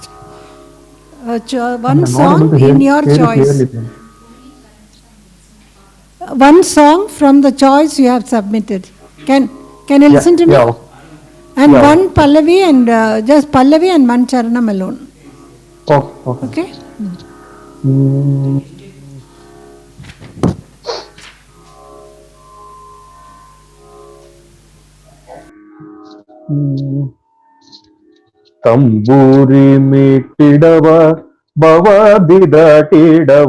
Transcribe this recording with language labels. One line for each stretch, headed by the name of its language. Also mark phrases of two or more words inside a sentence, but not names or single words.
English: One I'm not able song to hear in your you choice. clearly, ma'am. One song from the choice you have submitted. Can you listen to me? Yeah. And Yeah. one Pallavi and just Pallavi and one Charanam alone. Oh, okay. Okay? Mm.
Kannada: ತಂಬೂರಿ ಮೀಟಿಡವ ಬವಾದಿ ದಾಟಿಡವ